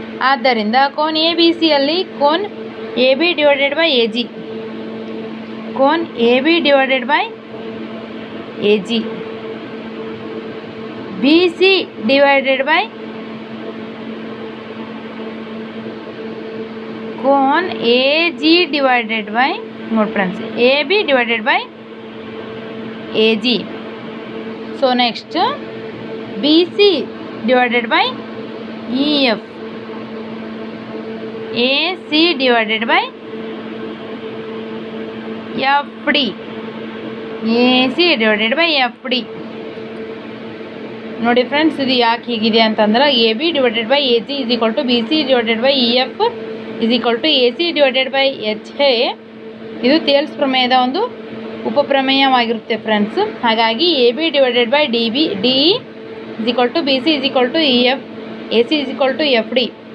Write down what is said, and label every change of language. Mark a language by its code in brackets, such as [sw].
[en] ಆದ್ದರಿಂದ cone A B ಸಿಯಲ್ಲಿ cone A B divided by A G, cone A B divided by A G, B C divided by cone AG divided by, note friends, AB divided by AG. So next BC divided by EF, AC divided by FD, AC divided by FD. [kn] ನೋಡಿ friends, ಇದು ಯಾಕೆ ಹೀಗಿದೆ ಅಂತಂದ್ರೆ [en] A B divided by A G is equal to B C divided by E F is equal to A C divided by H A. [kn] ಇದು Thales ಪ್ರಮೇಯದ ಒಂದು ಉಪಪ್ರಮೇಯವಾಗಿರುತ್ತೆ friends. [en] ಹಾಗಾಗಿ A B divided by D E is equal to B C is equal to E F, A C is equal to F D.